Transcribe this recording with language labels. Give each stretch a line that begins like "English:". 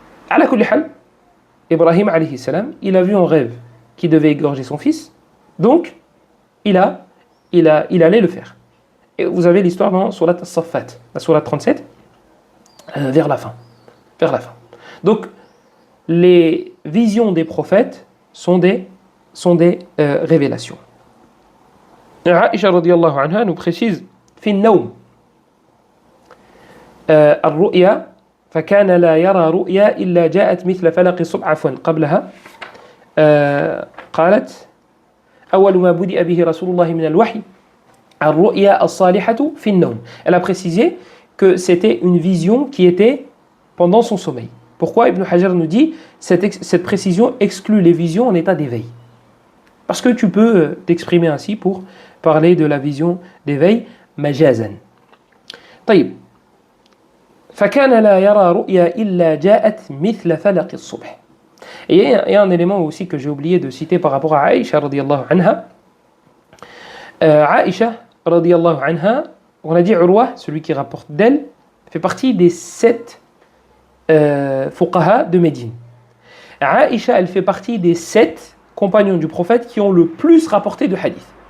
French: Ala kulli hal, Ibrahim alayhi salam, il a vu en rêve qu'il devait égorger son fils, donc il allait le faire. Et vous avez l'histoire dans Surat As-Saffat, la Surat 37, vers la fin. Donc les visions des prophètes sont des révélations.
Arabic: Aïcha radiyallahu anha
French: nous précise
Arabic: fi an-nawm ar-ru'ya فكان لا يرى رؤيا إلا جاءت مثل فلق الصبح. عفوا قبلها قالت أول ما بدأ به رسول الله من الوحي الرؤيا الصالحة في النوم.
French: Elle a précisé que c'était une vision qui était pendant son sommeil. Pourquoi Ibn Hajar nous dit cette précision exclut les visions en état d'éveil? Parce que tu peux t'exprimer ainsi pour parler de la vision d'éveil majazan.
Arabic: طيب فكان لا يرى رؤيا إلا جاءت مثل فلق الصبح.
French: Et il y a un élément aussi que j'ai oublié de citer par rapport à Aïcha radiyallahu anha. Aïcha radiyallahu anha, on a dit Urwa, celui qui rapporte d'elle, fait partie des 7 fuqaha de Médine. Aïcha, elle fait partie des 7 compagnons du prophète qui ont le plus rapporté de hadith.